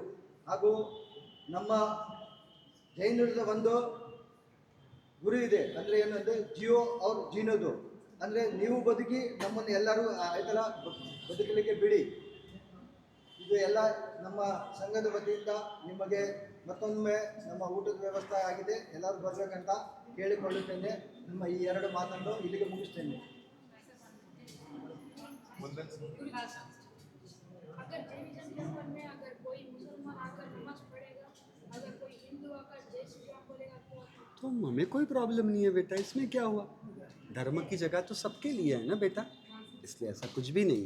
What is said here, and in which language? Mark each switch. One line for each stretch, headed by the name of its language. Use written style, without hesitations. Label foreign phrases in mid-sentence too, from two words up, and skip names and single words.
Kannada: ಹಾಗೂ ನಮ್ಮ ಜೈನರದ ಒಂದು ಗುರು ಇದೆ, ಅಂದರೆ ಏನಂದರೆ
Hindi: जियो और जीने दो,
Kannada: ಅಂದರೆ ನೀವು ಬದುಕಿ ನಮ್ಮನ್ನು ಎಲ್ಲರೂ ಈ ಥರ ಬದುಕಲಿಕ್ಕೆ ಬಿಡಿ. ಇದು ಎಲ್ಲ ನಮ್ಮ ಸಂಘದ ವತಿಯಿಂದ ನಿಮಗೆ ಮತ್ತೊಮ್ಮೆ ನಮ್ಮ ಊಟದ ವ್ಯವಸ್ಥೆ ಆಗಿದೆ, ಎಲ್ಲರೂ ಬರಬೇಕಂತ ಕೇಳಿಕೊಳ್ಳುತ್ತೇನೆ. ನಿಮ್ಮ ಈ 2 ಮಾತನ್ನು ಇಲ್ಲಿಗೆ ಮುಗಿಸ್ತೇನೆ.
Hindi: अगर
English: Jainism temple
Hindi: में अगर कोई मुसलमान आकर नमाज पढ़ेगा, अगर कोई हिंदू आकर जय श्री राम बोलेगा तो हमें कोई प्रॉब्लम नहीं है बेटा, इसमें क्या हुआ? धर्म की जगह तो सबके लिए है ना बेटा, इसलिए ऐसा कुछ भी नहीं है।